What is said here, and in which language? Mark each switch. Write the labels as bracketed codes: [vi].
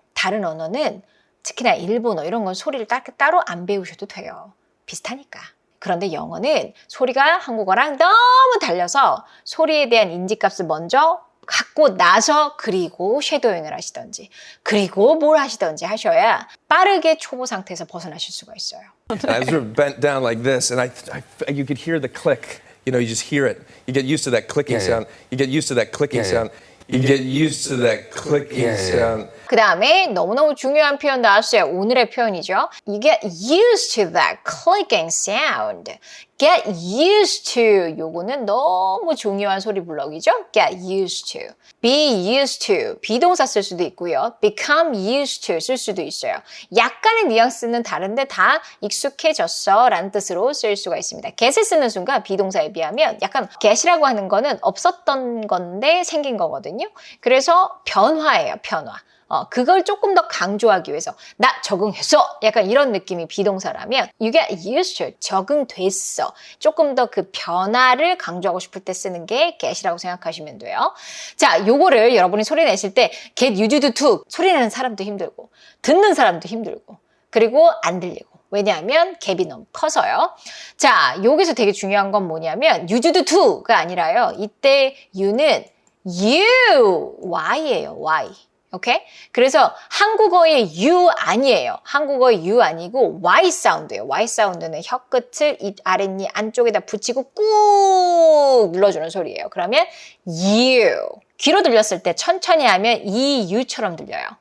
[ko] 다른 언어는 특히나 일본어 이런 건 소리를 따로 안 배우셔도 돼요. 비슷하니까. 그런데 영어는 소리가 한국어랑 너무 달려서 소리에 대한 인지값을 먼저 갖고 나서 그리고 쉐도잉을 하시던지 그리고 뭘 하시던지 하셔야 빠르게 초보 상태에서 벗어나실 수가 있어요. [en] And I was sort of bent down like this, and you could hear the click. You know, you just hear it. You get used to that clicking sound. You get used to that clicking sound. You get used to that clicking sound. [ko] 그 다음에 너무너무 중요한 표현 나왔어요. 오늘의 표현이죠. [en] You get used to that clicking sound. Get used to. [ko] 요거는 너무 중요한 소리 블럭이죠. [en] Get used to. Be used to. [ko] 비동사 쓸 수도 있고요. [en] Become used to [ko] 쓸 수도 있어요. 약간의 뉘앙스는 다른데 다 익숙해졌어 라는 뜻으로 쓸 수가 있습니다. get을 쓰는 순간 비동사에 비하면 약간 get이라고 하는 거는 없었던 건데 생긴 거거든요. 그래서 변화예요. 변화. 그걸 조금 더 강조하기 위해서 나 적응했어 약간 이런 느낌이 비동사라면 [en] you get used to [ko] 적응됐어 조금 더 그 변화를 강조하고 싶을 때 쓰는 게 get이라고 생각하시면 돼요. 자, 요거를 여러분이 소리 내실 때 [en] get used to [ko] 소리 내는 사람도 힘들고 듣는 사람도 힘들고 그리고 안 들리고 왜냐하면 갭이 너무 커서요. 자, 여기서 되게 중요한 건 뭐냐면 used to가 아니라요. 이때 you는 you, y예요, y. 오케이? 그래서 한국어의 you 아니에요. 한국어의 you 아니고 y 사운드예요. y 사운드는 혀 끝을 입 아랫니 안쪽에다 붙이고 꾹 눌러주는 소리예요. 그러면 you. 귀로 들렸을 때 천천히 하면 이 you처럼 들려요.